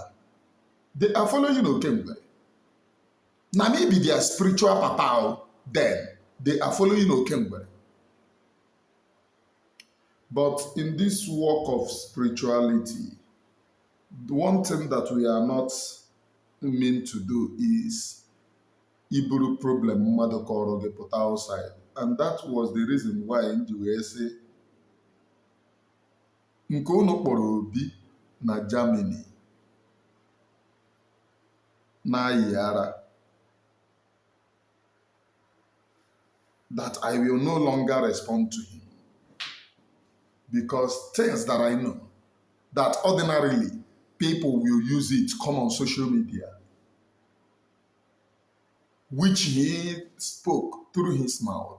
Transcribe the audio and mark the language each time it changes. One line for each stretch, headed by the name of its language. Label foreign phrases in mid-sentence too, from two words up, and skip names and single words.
English: They are following Oge Nkere. Now maybe their spiritual papa then. They are following Oge Nkere. But in this walk of spirituality, the one thing that we are not meant to do is
Igbo: Iburu problem mmadụ kọrọ gị pụta
English: outside. And that was the reason why
Igbo: nji wee sị nke unu kpọrọ Obi na Germany na-ayị ara,
English: that I will no longer respond to him. Because things that I know, that ordinarily people will use it, come on social media, which he spoke through his mouth.